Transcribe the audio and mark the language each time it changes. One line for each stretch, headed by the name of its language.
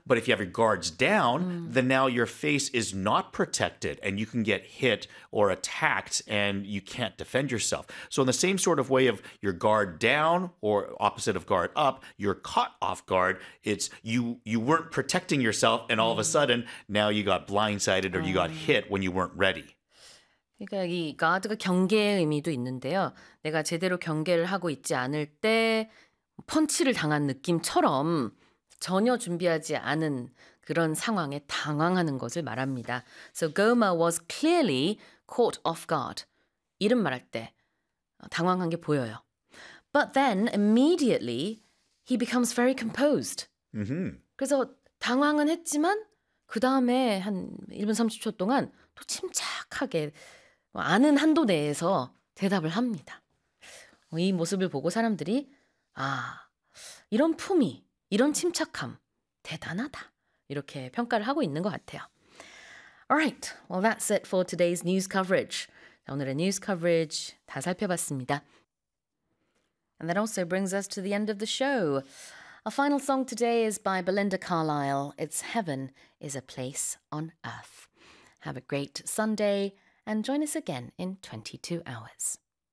English: But if you have your guards down, then now your face is not protected and you can get hit or attacked and you can't defend yourself. So in the same sort of way of your guard down or opposite of guard up, you're caught off guard. It's you weren't protecting yourself and all of a sudden, now you got blindsided or you got hit when you weren't ready.
Korean: 그러니까 이 가드가 경계의 의미도 있는데요. 내가 제대로 경계를 하고 있지 않을 때 펀치를 당한 느낌처럼 전혀 준비하지 않은 그런 상황에 당황하는 것을 말합니다.
English: So Goma was clearly caught off guard.
Korean: 이런 말할 때 당황한 게 보여요.
English: But then immediately he becomes very composed. Mm-hmm.
Korean: 그래서 당황은 했지만 그 다음에 한 1분 30초 동안 또 침착하게 아는 한도 내에서 대답을 합니다. 이 모습을 보고 사람들이 아, 이런 품위, 이런 침착함, 대단하다. 이렇게 평가를 하고 있는 것 같아요.
English: Alright, well that's it for today's news coverage.
Korean: 오늘의 news coverage 다 살펴봤습니다.
English: And that also brings us to the end of the show. Our final song today is by Belinda Carlisle. It's Heaven is a Place on Earth. Have a great Sunday. And join us again in 22 hours.